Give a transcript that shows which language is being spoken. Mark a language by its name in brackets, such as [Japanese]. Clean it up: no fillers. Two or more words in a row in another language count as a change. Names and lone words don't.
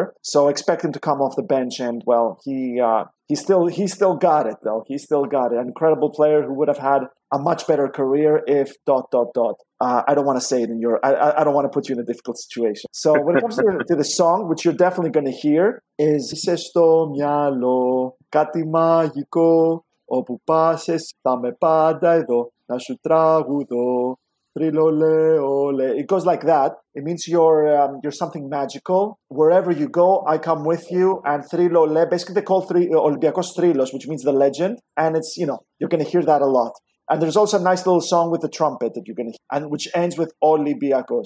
[English] So expect him to come off the bench, and well, he still got it though. He still got it. An incredible player who would have had a much better career if ... I don't want to say it in your. I don't want to put you in a difficult situation. So when it comes to the song, which you're definitely going to hear, is [Greek] "Είσαι στο μυαλό κάτι μαγικό, όπου πάσες θα με πάντα εδώ να σου τραγουδώ. [English] It goes like that. It means you're something magical. Wherever you go, I come with you. And trilole, basically they call Olympákos Trilos, which means the legend. And it's, you know, you're going to hear that a lot. And there's also a nice little song with the trumpet that you're going to hear, and which ends with Olympákos.